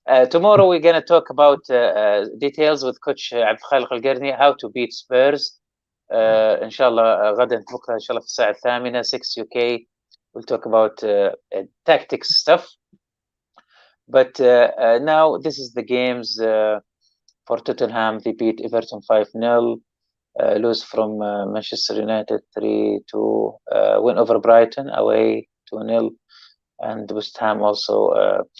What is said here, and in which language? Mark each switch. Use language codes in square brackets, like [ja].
[en] Tomorrow we're going to talk about details with Coach عبد الخالق القرني how to beat Spurs. [ar] إن شاء الله غدا بكرة إن شاء الله في الساعة 8 6 UK. [en] We'll talk about tactics stuff. But now this is the games for Tottenham. They beat Everton 5-0. Lose from Manchester United 3-2. Win over Brighton away 2-0. And West Ham also.